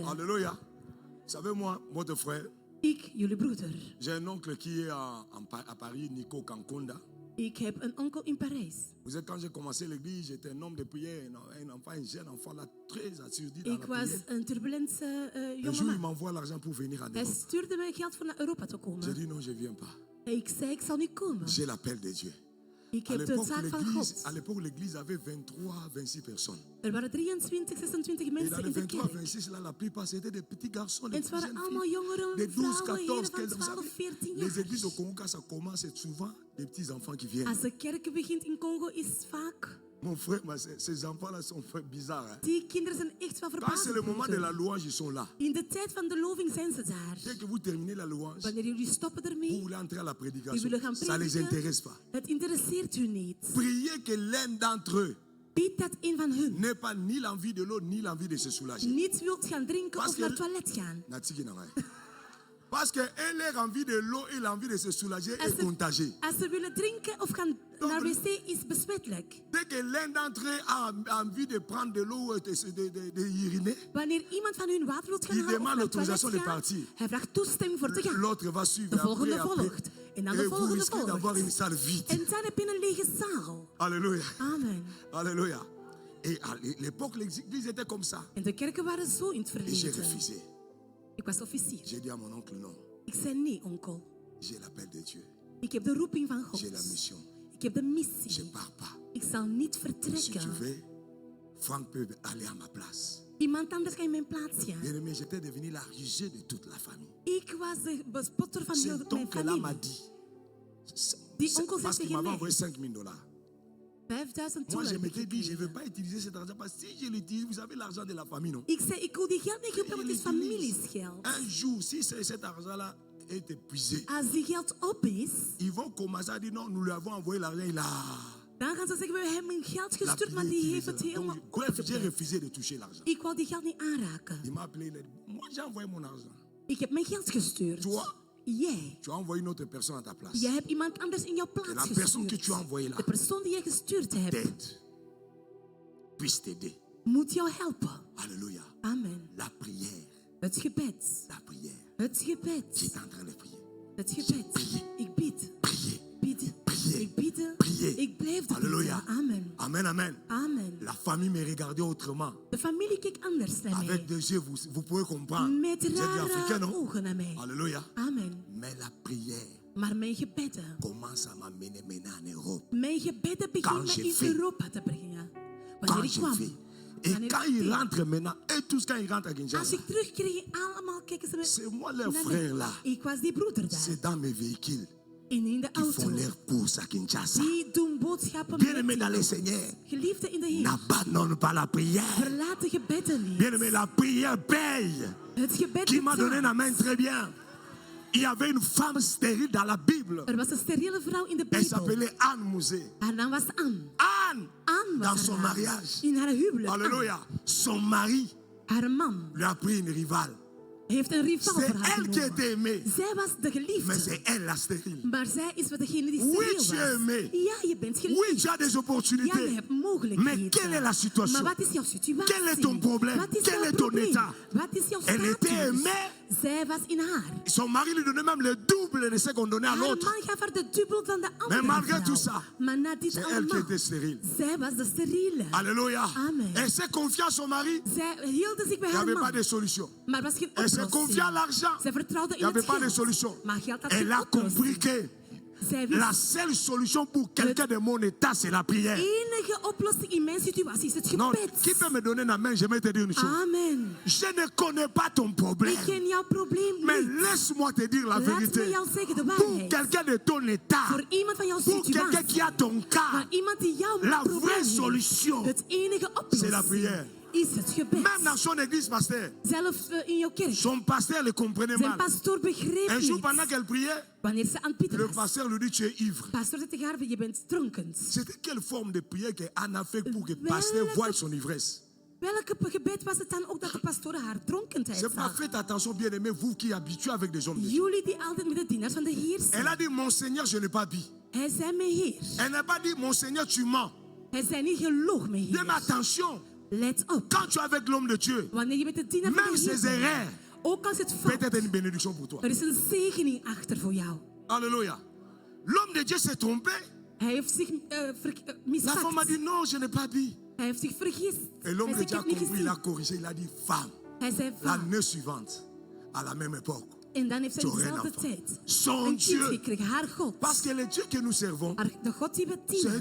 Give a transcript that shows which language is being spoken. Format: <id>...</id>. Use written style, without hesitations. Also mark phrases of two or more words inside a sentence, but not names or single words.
<fr>Alléluia. Vous savez, moi, votre frère,</fr> <nl>Ik, jullie broeder.</nl> <fr>j'ai un oncle qui est à Paris, Nico Kankonda.</fr> <nl>Ik heb een onkel in Parijs.</nl> <fr>Vous savez, quand j'ai commencé l'église, j'étais un homme de prière, un enfant, un jeune enfant, là, très assurdi dans</fr> <nl>Ik</nl> <fr>la</fr> <nl>was</nl> <fr>prière.</fr> <nl>een turbulente</nl> <fr>Un jour, il</fr> <nl>jongeman.</nl> <fr>m'envoie l'argent pour venir en</fr> <nl>Hij</nl> <fr>Europe.</fr> <nl>stuurde mij geld voor naar Europa te</nl> <fr>J'ai</fr> <nl>komen.</nl> <fr>dit non, je ne viens pas.</fr> <nl>En ik zei, ik zal niet komen.</nl> <fr>J'ai l'appel de Dieu.</fr> <nl>Ik</nl> <fr>À</fr> <nl>heb de</nl> <fr>l'époque,</fr> <nl>zaak van God.</nl> <fr>l'église avait 23, 26 personnes.</fr> <nl>Er waren 23, 26</nl> <fr>Et dans</fr> <nl>mensen</nl> <fr>les</fr> <nl>in de</nl> <fr>23,</fr> <nl>kerk.</nl> <fr>26, là, la plupart, c'était des petits garçons,</fr> <nl>En</nl> <fr>des</fr> <nl>het waren</nl> <fr>jeunes</fr> <nl>allemaal</nl> <fr>filles.</fr> <nl>jongeren,</nl> <fr>Des 12,</fr> <nl>vrouwen,</nl> <fr>14,</fr> <nl>heren</nl> <fr>15</fr> <nl>van</nl> <fr>ans.</fr> <nl>12, 14</nl> <fr>Les</fr> <nl>jaar.</nl> <fr>églises au Congo, quand ça commence, c'est souvent des petits enfants qui viennent.</fr> <nl>Als de kerk begint in Congo is vaak...</nl> <fr>Mon frère, ces enfants-là sont bizarres. Hein?</fr> <nl>Die kinderen zijn echt wel</nl> <fr>Quand c'est le moment de la</fr> <nl>verbaasd.</nl> <fr>louange, ils sont là.</fr> <nl>In de tijd van de loving zijn ze daar.</nl> <fr>Dès que vous terminez la louange,</fr> <nl>Wanneer jullie stoppen</nl> <fr>vous</fr> <nl>ermee,</nl> <fr>voulez entrer à la</fr> <nl>jullie</nl> <fr>prédication.</fr> <nl>willen gaan</nl> <fr>Ça ne les</fr> <nl>prediken,</nl> <fr>intéresse pas.</fr> <nl>het interesseert u niet.</nl> <fr>Priez que l'un d'entre eux</fr> <nl>Bid dat een van hun</nl> <fr>n'ait pas ni l'envie de l'eau, ni l'envie de se soulager.</fr> <nl>niet wilt gaan drinken</nl> <fr>Parce</fr> <nl>of naar</nl> <fr>que-</fr> <nl>het toilet gaan.</nl> <ln>Natiki na ngai.</ln> <fr>Parce que leur envie de l'eau et l'envie de se soulager</fr> <nl>Als</nl> <fr>est contagieuse.</fr> <nl>Als ze willen drinken of gaan naar wc is besmettelijk.</nl> <fr>Dès que l'un d'entre eux a envie de prendre de l'eau et de uriner,</fr> <nl>Wanneer iemand van hun water wilt gaan</nl> <fr>Il</fr> <nl>halen of</nl> <fr>demande</fr> <nl>naar het toilet</nl> <fr>l'autorisation de</fr> <nl>gaan,</nl> <fr>partir.</fr> <nl>hij vraagt toestemming voor te gaan.</nl> <fr>l'autre va suivre.</fr> <nl>De volgende</nl> <fr>après,</fr> <nl>volgt. En dan de</nl> <fr>et vous</fr> <nl>volgende</nl> <fr>risquez d'avoir une</fr> <nl>volgt.</nl> <fr>salle vide.</fr> <nl>En dan heb je een lege zaal.</nl> <fr>Alléluia.</fr> <nl>Amen.</nl> <fr>Alléluia. Et à l'époque, l'église était comme ça.</fr> <nl>En de kerken waren zo in het</nl> <fr>Et j'ai</fr> <nl>verleden.</nl> <fr>refusé.</fr> <nl>Ik was officier.</nl> <fr>J'ai dit à mon oncle non.</fr> <nl>Ik zei nee, onkel.</nl> <fr>J'ai l'appel de Dieu.</fr> <nl>Ik heb de roeping van God.</nl> <fr>J'ai la mission.</fr> <nl>Ik heb de</nl> <fr>Je</fr> <nl>missie.</nl> <fr>pars pas.</fr> <nl>Ik zal niet</nl> <fr>Si tu</fr> <nl>vertrekken.</nl> <fr>veux, Franck peut aller à ma place.</fr> <nl>Iemand anders kan in mijn plaats gaan.</nl> <fr>Bien aimé, j'étais devenu la risée de toute la famille.</fr> <nl>Ik was de bespotter van heel</nl> <fr>Cet</fr> <nl>mijn</nl> <fr>oncle-là m'a</fr> <nl>familie.</nl> <fr>dit.</fr> <nl>Die onkel zei</nl> <fr>Parce qu'il</fr> <nl>tegen</nl> <fr>m'avait</fr> <nl>mij,</nl> <fr>envoyé 5 000 $.</fr> <nl>5000</nl> <fr>Moi, je</fr> <nl>dollar.</nl> <fr>m'étais dit, je ne veux pas utiliser cet argent parce que si je l'utilise, vous savez, l'argent de la famille, non?</fr> <nl>Ik zei, ik wil die geld niet gebruiken, want het is familiesgeld.</nl> <fr>Un jour, si cet argent-là est épuisé,</fr> <nl>Als die geld op is,</nl> <fr>ils vont commencer à dire non, nous lui avons envoyé l'argent, il a.</fr> <nl>dan gaan ze zeggen, we hebben hem geld</nl> <fr>La</fr> <nl>gestuurd, maar</nl> <fr>prière</fr> <nl>die heeft het</nl> <fr>utilisée.</fr> <nl>helemaal</nl> <fr>Donc, bref, j'ai</fr> <nl>opgebruikt.</nl> <fr>refusé de toucher l'argent.</fr> <nl>Ik wou die geld niet aanraken.</nl> <fr>Il m'a appelé, il a dit, moi j'ai envoyé mon argent.</fr> <nl>Ik heb mijn geld gestuurd.</nl> <fr>Toi,</fr> <nl>Jij.</nl> <fr>tu as envoyé une autre personne à ta place.</fr> <nl>Jij hebt iemand anders in jouw</nl> <fr>Et</fr> <nl>plaats</nl> <fr>la personne que</fr> <nl>gestuurd.</nl> <fr>tu as envoyée là</fr> <nl>De persoon die jij gestuurd hebt,</nl> <fr>t'aide, puisse t'aider.</fr> <nl>moet jou helpen.</nl> <fr>Alléluia.</fr> <nl>Amen.</nl> <fr>La prière,</fr> <nl>Het gebed.</nl> <fr>la prière.</fr> <nl>Het gebed.</nl> <fr>J'étais en train de prier.</fr> <nl>Het gebed. Ik bid.</nl> <fr>Prier.</fr> <nl>Bid.</nl> <fr>Prier.</fr> <nl>Ik bid.</nl> <fr>Prier.</fr> <nl>Ik blijf bidden.</nl> <fr>Alléluia.</fr> <nl>Amen.</nl> <fr>Amen, amen.</fr> <nl>Amen.</nl> <fr>La famille me regardait autrement.</fr> <nl>De familie keek anders naar mij.</nl> <fr>Avec des yeux, vous pouvez comprendre.</fr> <nl>Met</nl> <fr>Vous êtes africain,</fr> <nl>rare</nl> <fr>non?</fr> <nl>ogen naar mij.</nl> <fr>Alléluia.</fr> <nl>Amen.</nl> <fr>Mais la prière</fr> <nl>Maar mijn gebedden.</nl> <fr>commence à m'amener maintenant en Europe.</fr> <nl>Mijn gebedden</nl> <fr>Quand</fr> <nl>beginnen</nl> <fr>je</fr> <nl>in</nl> <fr>fais.</fr> <nl>Europa te brengen.</nl> <fr>Quand</fr> <nl>Wanneer ik</nl> <fr>je</fr> <nl>kwam.</nl> <fr>fais. Et</fr> <nl>Wanneer</nl> <fr>quand</fr> <nl>ik</nl> <fr>ils</fr> <nl>deed.</nl> <fr>rentrent maintenant, et tous quand ils rentrent à</fr> <nl>Als</nl> <fr>Kinshasa,</fr> <nl>ik terugkreeg, allemaal kijken ze me.</nl> <fr>c'est moi leur</fr> <nl>naar</nl> <fr>frère</fr> <nl>mij.</nl> <fr>là.</fr> <nl>Ik was die broeder daar.</nl> <fr>C'est dans mes véhicules</fr> <nl>En in de</nl> <fr>qui font</fr> <nl>auto.</nl> <fr>leurs courses à Kinshasa.</fr> <nl>Die doen boodschappen</nl> <fr>Bien aimé</fr> <nl>met</nl> <fr>dans le Seigneur,</fr> <nl>geliefde in de Heer.</nl> <fr>n'abandonne pas la prière.</fr> <nl>Verlaat de gebedden niet.</nl> <fr>Bien aimé, la prière paye.</fr> <nl>Het gebed</nl> <fr>Qui m'a donné la</fr> <nl>betaalt.</nl> <fr>main très bien. Il y avait une femme stérile dans la Bible.</fr> <nl>Er was een steriele vrouw in de</nl> <fr>Elle</fr> <nl>Bijbel.</nl> <fr>s'appelait Anne Mouzé.</fr> <nl>Haar naam was Anne.</nl> <fr>Anne,</fr> <nl>Anne was</nl> <fr>dans</fr> <nl>haar</nl> <fr>son</fr> <nl>naam.</nl> <fr>mariage.</fr> <nl>In haar huwelijk.</nl> <fr>Alléluia. Son mari</fr> <nl>Anne. Haar man</nl> <fr>lui a pris une rivale.</fr> <nl>heeft een rival</nl> <fr>C'est</fr> <nl>voor haar</nl> <fr>elle qui</fr> <nl>genomen.</nl> <fr>était aimée.</fr> <nl>Zij was de</nl> <fr>Mais</fr> <nl>geliefde.</nl> <fr>c'est elle la stérile.</fr> <nl>Maar zij is wat degene die</nl> <fr>Oui,</fr> <nl>steriel</nl> <fr>tu es</fr> <nl>was.</nl> <fr>aimé.</fr> <nl>Ja, je bent</nl> <fr>Oui,</fr> <nl>geliefd.</nl> <fr>tu as des</fr> <nl>Ja, je</nl> <fr>opportunités.</fr> <nl>hebt mogelijkheden.</nl> <fr>Mais quelle est la situation?</fr> <nl>Maar wat is jouw situatie?</nl> <fr>Quel est ton problème?</fr> <nl>Wat is</nl> <fr>Quel</fr> <nl>jouw</nl> <fr>est ton</fr> <nl>probleem?</nl> <fr>état?</fr> <nl>Wat is jouw</nl> <fr>Elle était</fr> <nl>status?</nl> <fr>aimée.</fr> <nl>Zij was in haar.</nl> <fr>Son mari lui donnait même le double de ce qu'on donnait à</fr> <nl>Haar</nl> <fr>l'autre.</fr> <nl>man gaf haar de dubbel van de andere</nl> <fr>malgré</fr> <nl>vrouw.</nl> <fr>tout ça,</fr> <nl>Maar na dit</nl> <fr>C'est elle qui</fr> <nl>allemaal,</nl> <fr>était stérile.</fr> <nl>zij was de steriele.</nl> <fr>Alléluia.</fr> <nl>Amen.</nl> <fr>Elle s'est confiée à son mari.</fr> <nl>Zij hield zich bij</nl> <fr>Il n'y</fr> <nl>haar</nl> <fr>avait pas</fr> <nl>man.</nl> <fr>de solution.</fr> <nl>Maar er was geen</nl> <fr>Elle s'est</fr> <nl>oplossing.</nl> <fr>confiée à l'argent.</fr> <nl>Zij vertrouwde</nl> <fr>Il</fr> <nl>in</nl> <fr>n'y avait</fr> <nl>het</nl> <fr>pas de</fr> <nl>geld.</nl> <fr>solution.</fr> <nl>Maar geld had</nl> <fr>Elle</fr> <nl>geen</nl> <fr>a</fr> <nl>oplossing.</nl> <fr>compris que</fr> <nl>Zij wist,</nl> <fr>la seule solution pour quelqu'un de mon état, c'est la prière.</fr> <nl>enige oplossing in mijn situatie is het</nl> <fr>Non,</fr> <nl>gebed.</nl> <fr>qui peut me donner la main? Je vais te dire une chose.</fr> <nl>Amen.</nl> <fr>Je ne connais pas ton problème.</fr> <nl>Ik ken jouw probleem</nl> <fr>Mais</fr> <nl>niet.</nl> <fr>laisse-moi te dire la</fr> <nl>Laat me</nl> <fr>vérité.</fr> <nl>jou zeggen de</nl> <fr>Pour</fr> <nl>waarheid.</nl> <fr>quelqu'un de ton état,</fr> <nl>Voor iemand van jouw</nl> <fr>pour quelqu'un</fr> <nl>situatie.</nl> <fr>qui a ton cas,</fr> <nl>Voor iemand die jouw</nl> <fr>la</fr> <nl>probleem</nl> <fr>vraie</fr> <nl>heeft.</nl> <fr>solution,</fr> <nl>Het enige</nl> <fr>c'est la prière.</fr> <nl>oplossing is het gebed.</nl> <fr>Même dans son église, pasteur,</fr> <nl>Zelfs in jouw kerk.</nl> <fr>son pasteur le comprenait</fr> <nl>Zijn</nl> <fr>mal.</fr> <nl>pastoor begreep</nl> <fr>Un jour,</fr> <nl>niet.</nl> <fr>pendant qu'elle priait,</fr> <nl>Wanneer ze aan het bidden</nl> <fr>le</fr> <nl>was.</nl> <fr>pasteur lui dit: Tu es ivre.</fr> <nl>Pastor zei tegen haar, je bent dronken.</nl> <fr>C'était quelle forme de prière que Anne a fait pour que le</fr> <nl>Welke-</nl> <fr>pasteur voie son ivresse?</fr> <nl>Welke gebed was het dan ook dat de pastoor haar dronkenheid</nl> <fr>C'est pas</fr> <nl>zag?</nl> <fr>fait attention, bien aimé, vous qui habituez avec des hommes de Dieu.</fr> <nl>Jullie die altijd met de dienaars van de Heer zijn.</nl> <fr>Elle a dit: Mon Seigneur, je n'ai pas bu.</fr> <nl>Hij zei mijn Heer.</nl> <fr>Elle n'a pas dit: Mon Seigneur, tu mens.</fr> <nl>Hij zei niet geloog mijn</nl> <fr>Bien, mais</fr> <nl>Heer.</nl> <fr>attention,</fr> <nl>Let op.</nl> <fr>quand tu es avec l'homme de Dieu,</fr> <nl>Wanneer je met de dienaar van</nl> <fr>même</fr> <nl>de Heer</nl> <fr>ses</fr> <nl>bent,</nl> <fr>erreurs</fr> <nl>ook als het</nl> <fr>peut</fr> <nl>fout,</nl> <fr>être une bénédiction pour toi.</fr> <nl>er is een zegening achter voor jou.</nl> <fr>Alléluia. L'homme de Dieu s'est trompé.</fr> <nl>Hij heeft zich</nl> <fr>La femme</fr> <nl>mispakt.</nl> <fr>a dit: Non, je n'ai pas bu.</fr> <nl>Hij heeft zich vergist.</nl> <fr>Et l'homme</fr> <nl>Hij</nl> <fr>de</fr> <nl>zei,</nl> <fr>Dieu a</fr> <nl>ik heb niet</nl> <fr>compris, il a</fr> <nl>gezien.</nl> <fr>corrigé, il a dit: Femme,</fr> <nl>Hij zei,</nl> <fr>l'année suivante, à la même époque,</fr> <nl>en dan heeft zij</nl> <fr>tu aurais un</fr> <nl>dezelfde</nl> <fr>enfant.</fr> <nl>tijd</nl> <fr>Son</fr> <nl>een kind</nl> <fr>Dieu.</fr> <nl>gekregen. Haar God.</nl> <fr>Parce que le Dieu que nous servons,</fr> <nl>De God die we</nl> <fr>c'est un</fr>